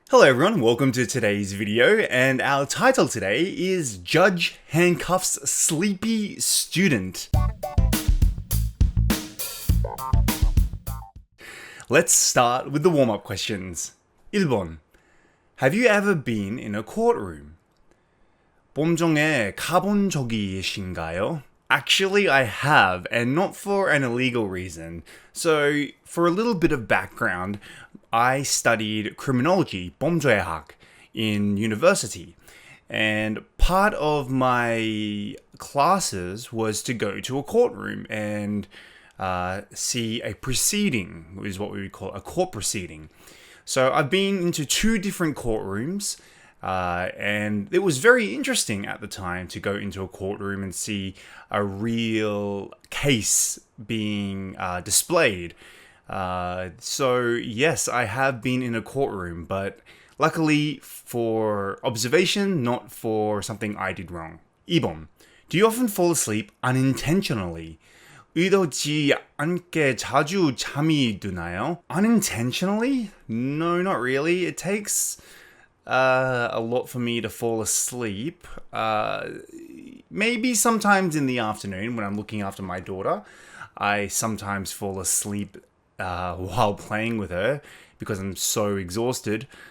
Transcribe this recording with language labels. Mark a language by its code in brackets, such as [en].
[en] Hello everyone, welcome to today's video, and our title today is Judge Handcuffs Sleepy Student. Let's start with the warm-up questions. [ko] 1번. [en] Have you ever been in a courtroom? [ko] 법정에 가본 적이 계신가요? [en] Actually, I have, and not for an illegal reason. So, for a little bit of background, I studied criminology, [ko] 범죄학, [en] in university. And part of my classes was to go to a courtroom and see a proceeding, is what we would call a court proceeding. So I've been into 2 different courtrooms, and it was very interesting at the time to go into a courtroom and see a real case being displayed. So yes, I have been in a courtroom, but luckily for observation, not for something I did wrong. [ko] 2번. [en] Do you often fall asleep unintentionally? [ko] 의도치 않게 자주 잠이 드나요? [en] Unintentionally? No, not really. It takes a lot for me to fall asleep. Maybe sometimes in the afternoon when I'm looking after my daughter, I sometimes fall asleep while playing with her because I'm so exhausted.